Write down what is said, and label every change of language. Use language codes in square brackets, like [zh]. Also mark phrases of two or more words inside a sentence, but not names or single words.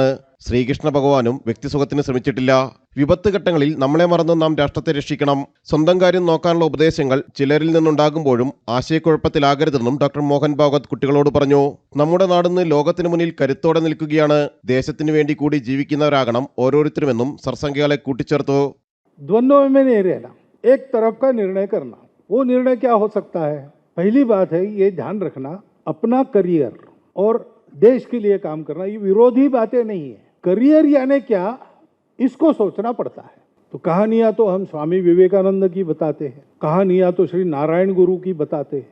[ml] ശ്രീകൃഷ്ണ ഭഗവാനും വ്യക്തിസുഖത്തിന് ശ്രമിച്ചിട്ടില്ല. വിപത്ത് ഘട്ടങ്ങളിൽ നമ്മളെ മറന്ന് നാം രാഷ്ട്രത്തെ രക്ഷിക്കണം. സ്വന്തം കാര്യം നോക്കാനുള്ള ഉപദേശങ്ങൾ ചിലരിൽ നിന്നുണ്ടാകുമ്പോഴും ആശയക്കുഴപ്പത്തിലാകരുതെന്നും ഡോക്ടർ മോഹൻ ഭാഗവത് കുട്ടികളോട് പറഞ്ഞു. നമ്മുടെ നാടിന്ന് ലോകത്തിന് മുന്നിൽ കരുത്തോടെ നിൽക്കുകയാണ്. ദേശത്തിന് വേണ്ടി കൂടി ജീവിക്കുന്നവരാകണം ഓരോരുത്തരുമെന്നും സർസംഘചാലക് കൂട്ടിച്ചേർത്തു. [hi] पहली बात है ये ध्यान रखना, अपना करियर और देश के लिए काम करना ये विरोधी बातें नहीं है. करियर यानी क्या, इसको सोचना पड़ता है. तो कहानियां तो हम स्वामी विवेकानंद की बताते हैं, कहानियां तो श्री नारायण गुरु की बताते हैं.